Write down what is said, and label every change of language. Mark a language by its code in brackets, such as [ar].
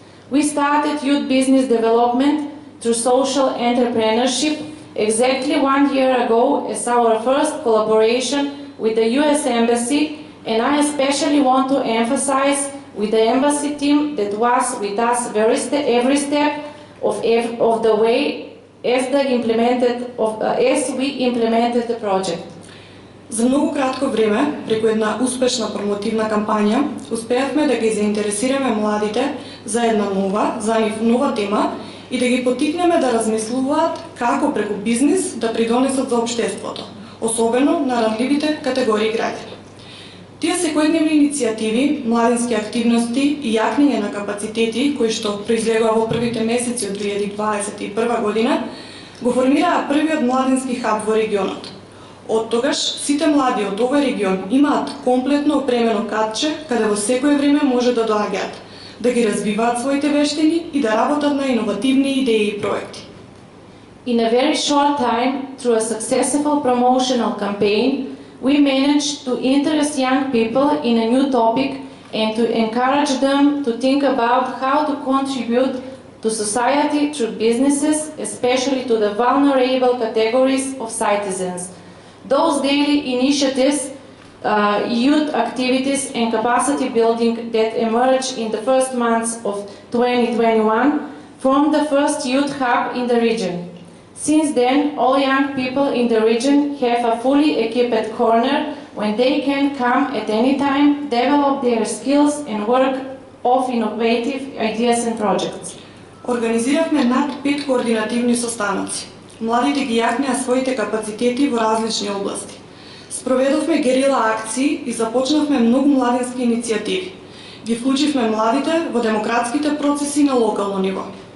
[en] We started youth business development through social entrepreneurship exactly 1 year ago as our first collaboration with the U.S. Embassy, and I especially want to emphasize with the embassy team that was with us every step of the way as we implemented the project. [mk] За многу кратко време, преку една успешна промотивна кампања, успеавме да ги заинтересираме младите за една нова тема и да ги потикнеме да размислуваат како преку бизнис да придонесат за општеството, особено на ранливите категории граѓани. Тие секојдневни иницијативи, младински активности и јакнење на капацитети, кои што произлегува во првите месеци од 2021 година, го формираа првиот младински хаб во регионот. Од тогаш, сите млади од овој регион имаат комплетно опремено катче, каде во секое време може да доаѓаат, да ги развиваат своите вештини и да работат на иновативни идеи и проекти. [en] In a very short time, through a successful promotional campaign, we managed to interest young people in a new topic and to encourage them to think about how to contribute to society through businesses, especially to the vulnerable categories of citizens. Those daily initiatives, youth activities and capacity building that emerged in the first months of 2021 formed the first youth hub in the region. Since then, all young people in the region have a fully equipped corner when they can come at any time, develop their skills and work off innovative ideas and projects. [mk] Организиравме над 5 координативни состаноци. Младите ги јакнеа своите капацитети во различни области. Спроведовме герила акции и започнавме многу младински иницијативи. Ги вклучивме младите во демократските процеси на локално ниво.